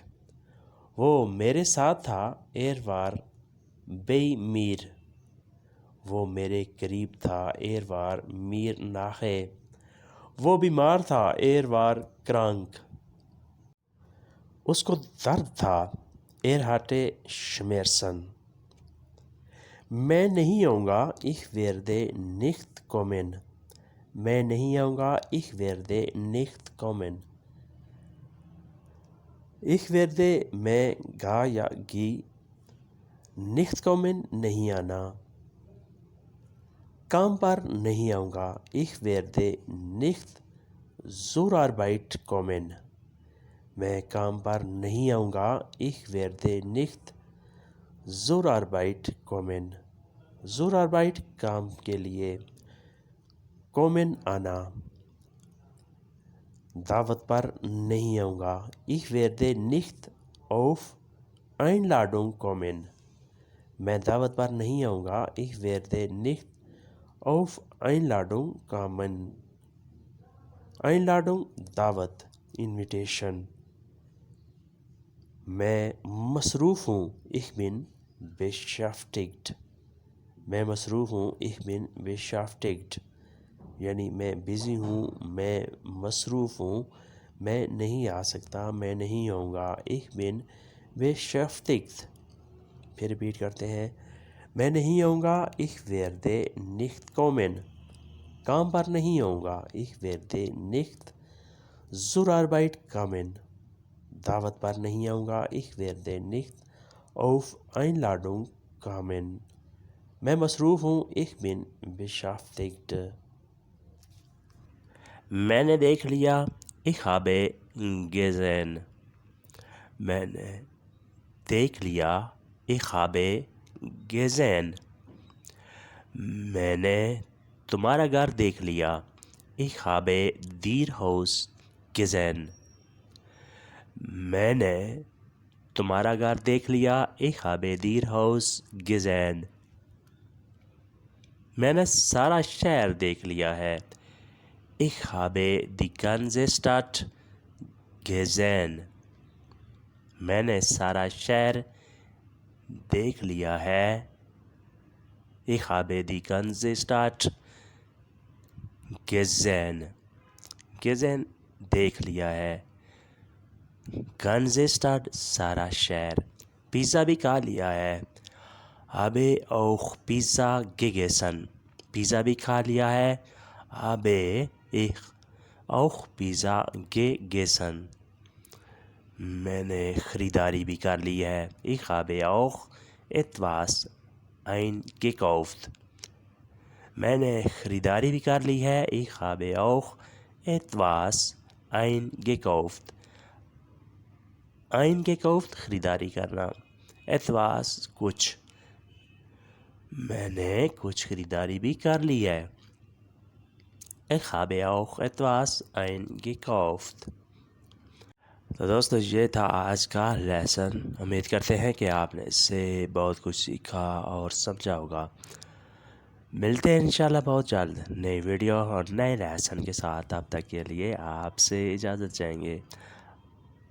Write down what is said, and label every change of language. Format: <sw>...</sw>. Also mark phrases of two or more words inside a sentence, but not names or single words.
<ur>وہ میرے ساتھ تھا</ur> <de>er war bei mir,</de> <ur>وہ میرے قریب تھا</ur> <de>er war mir nahe.</de> <ur>وہ بیمار تھا</ur> <de>er war krank,</de> <ur>اس کو درد تھا</ur> <de>er hatte Schmerzen.</de> <ur>میں نہیں آؤں گا</ur> <de>ich werde nicht kommen،</de> <ur>میں نہیں آؤں گا</ur> <de>ich werde nicht kommen۔ ich werde</de> <ur>میں گا یا گی،</ur> <de>nicht kommen</de> <ur>نہیں آنا، کام پر نہیں آؤں گا</ur> <de>ich werde nicht zur Arbeit kommen،</de> <ur>میں کام پر نہیں آؤں گا</ur> <de>ich werde nicht zur Arbeit kommen، zur Arbeit</de> <ur>کام کے لیے، kommen آنا۔ دعوت پر نہیں آؤں گا</ur> <de>ich werde nicht auf Einladung kommen،</de> <ur>میں دعوت پر نہیں آؤں گا</ur> <de>ich werde nicht auf Einladung kommen،</de> <ur>Einladung دعوت، انویٹیشن۔ میں مصروف ہوں</ur> <de>ich bin beschäftigt،</de> <ur>میں مصروف ہوں</ur> <de>ich bin beschäftigt،</de> <ur>یعنی میں بزی ہوں، میں مصروف ہوں، میں نہیں آ سکتا، میں نہیں آؤں گا</ur> <de>ich bin beschäftigt۔</de> <ur>پھر ریپیٹ کرتے ہیں۔ میں نہیں آؤں گا</ur> <de>ich werde nicht kommen،</de> <ur>کام پر نہیں آؤں گا</ur> <de>ich werde nicht zur Arbeit kommen،</de> <ur>دعوت پر نہیں آؤں گا</ur> <de>ich werde nicht auf Einladung kommen،</de> <ur>میں مصروف ہوں</ur> <de>ich bin beschäftigt۔</de> <ur>میں نے دیکھ لیا</ur> <de>ich habe gesehen،</de> <ur>میں نے دیکھ لیا</ur> <de>ich habe gesehen۔</de> <ur>میں نے تمہارا گھر دیکھ لیا</ur> <de>ich habe dir Haus gesehen۔</de> <ur>میں نے تمہارا گھر دیکھ لیا</ur> <de>ich habe dir Haus gesehen۔</de> <ur>میں نے سارا شہر دیکھ لیا ہے</ur> <de>ich habe die ganze Stadt gesehen۔</de> <ur>میں نے سارا شہر دیکھ لیا ہے</ur> <de>ich habe die ganze Stadt gesehen،</de> <ur>gesehen دیکھ لیا ہے،</ur> <de>ganze Stadt</de> <ur>سارا شہر۔ پیزا بھی کھا لیا ہے</ur> <de>habe auch Pizza gegessen،</de> <ur>پیزا بھی کھا لیا ہے</ur> <de>habe ich auch Pizza gegessen۔</de> <ur>میں نے خریداری بھی کر لی ہے</ur> <de>ich habe auch etwas eingekauft۔</de> <ur>میں نے خریداری بھی کر لی ہے.</ur> <de>Ich habe auch etwas eingekauft.</de> <ur>eingekauft خریداری کرنا. etwas کچھ. میں نے کچھ خریداری بھی کر لی ہے.</ur> <de>Ich habe auch etwas eingekauft.</de> <ur>تو دوستو یہ تھا آج کا لیسن. امید کرتے ہیں کہ آپ نے اس سے بہت کچھ سیکھا اور سمجھا ہوگا. ملتے ہیں انشاءاللہ بہت جلد نئی ویڈیو اور نئے لیسن کے ساتھ. تب تک کے لیے آپ سے اجازت چاہیں گے.</ur>